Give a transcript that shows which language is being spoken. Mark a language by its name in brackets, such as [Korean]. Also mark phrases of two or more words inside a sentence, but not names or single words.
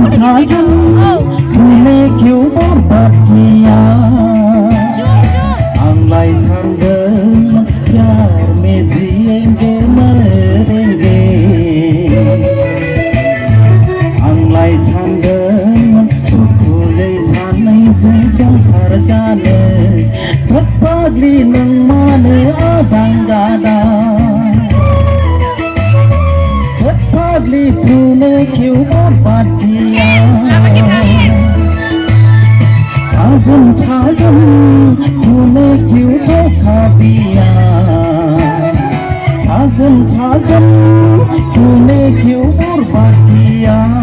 [Hindi] साजन तूने क्यों बर्बाद किया [Bodo] आंलाय सानदों [Hindi] प्यार में जिएंगे मरेंगे [Bodo] आंलाय सानदों दुखुयै सानैजों संसार जानो थोप्पाग्लि नों मानो आदां गादां [Hindi] थोप्पाग्लि तूने क्यों बर्बाद किया साजन साजन तूने क्यों धोखा दिया साजन साजन तूने क्यों बर्बाद किया